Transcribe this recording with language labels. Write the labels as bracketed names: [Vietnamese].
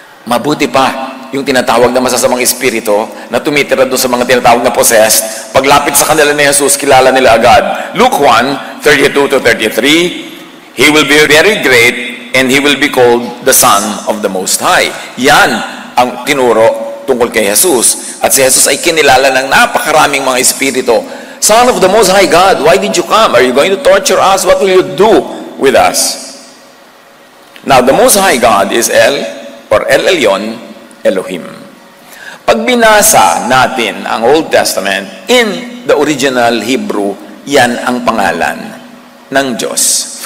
[Filipino] Mabuti pa yung tinatawag na masasamang espiritu na tumitira doon sa mga tinatawag na possessed, paglapit sa kanila ni Jesus, kilala nila agad. [English] Luke 1:32-33, He will be very great and He will be called the Son of the Most High. [Filipino] Yan ang tinuro tungkol kay Jesus. At si Jesus ay kinilala ng napakaraming mga espiritu. [English] Son of the Most High God, why did you come? Are you going to torture us? What will you do with us? Now, the Most High God is El Elyon, Elohim. [Filipino] Pag binasa natin ang Old Testament [English] in the original Hebrew, [Filipino] yan ang pangalan ng Diyos.